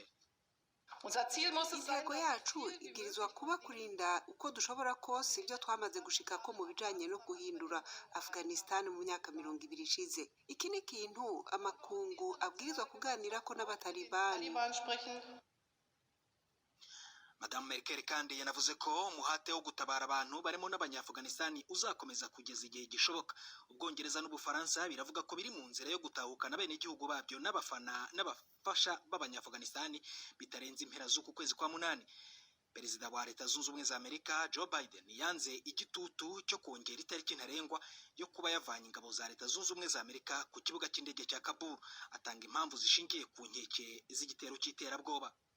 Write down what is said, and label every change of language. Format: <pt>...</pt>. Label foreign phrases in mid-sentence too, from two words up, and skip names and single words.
<rn>Intego yacu ibwirizwa kuba kurinda uko dushobora kose ibyo twamaze gushika ko mu bijanye no guhindura Afghanistan mu myaka 20 ishize. Iki ni kintu amakungu abwirizwa kuganira ko n'abatalibani.</rn> <rw>Madame Merkel kandi yanavuze ko umuhate wo gutabara abantu barimo n'Abanya-Afganistani uzakomeza kugeza igihe gishoboka. Ubwongereza n'Ubufaransa biravuga ko biri mu nzira yo gutahukana bene igihugu babyo n'abafana n'abafasha b'Abanya-Afganistani bitarenze impera z'uku kwezi kwa munani. Perezida wa Leta Zunze Ubumwe za Amerika Joe Biden yanze igitutu cyo kongera itariki ntarengwa yo kuba yavanye ingabo za Leta Zunze Ubumwe za Amerika ku kibuga cy'indege cya Kabul, atanga impamvu zishingiye ku nkeke z'igitero cy'iterabwoba.</rw>